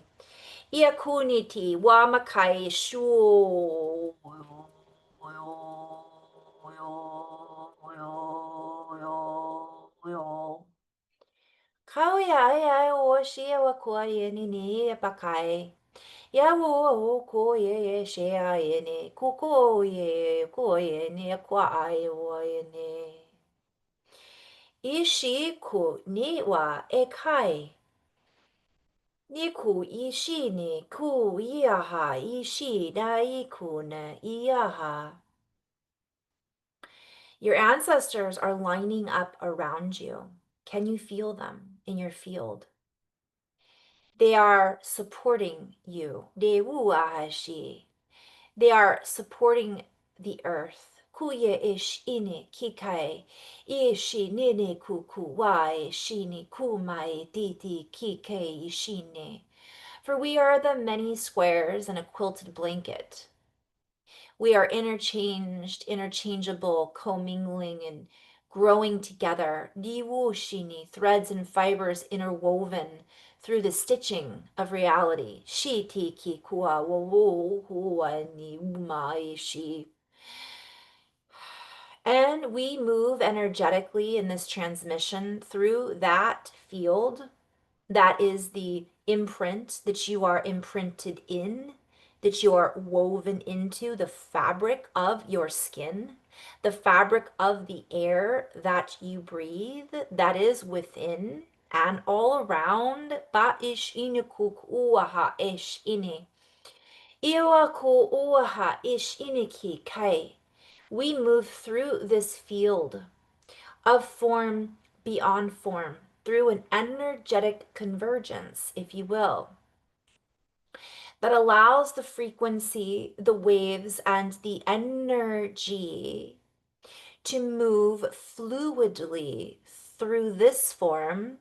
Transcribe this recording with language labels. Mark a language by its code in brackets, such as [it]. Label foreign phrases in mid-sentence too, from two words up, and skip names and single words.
[en] Ia kuni ti wa makai shu. Kau ia ia o shi e wa kua e ni ni e pakai. Ia o ko e she a e ni kuko e ko e ni e kua ai o e ni. Ishi ku ni wa e kai. Ni ku ishi ni ku iaha ishi da iku na iaha. Your ancestors are lining up around you. Can you feel them in your field? They are supporting you. De uahashi. They are supporting the earth. Kuye ish ine kikai. Ishi nene kuku wai shini kumai diti kike ishine. For we are the many squares in a quilted blanket. We are interchangeable, commingling and growing together. Diwushini, threads and fibers interwoven through the stitching of reality. Shiti ki kua wo hua ni umai shi. And we move energetically in this transmission through that field. That is the imprint that you are imprinted in, that you are woven into, the fabric of your skin, the fabric of the air that you breathe, that is within and all around. Ba ish inukuk uaha ish ini. Iwa ku uaha ish iniki kai. We move through this field of form beyond form, through an energetic convergence, if you will, that allows the frequency, the waves, and the energy to move fluidly through this form.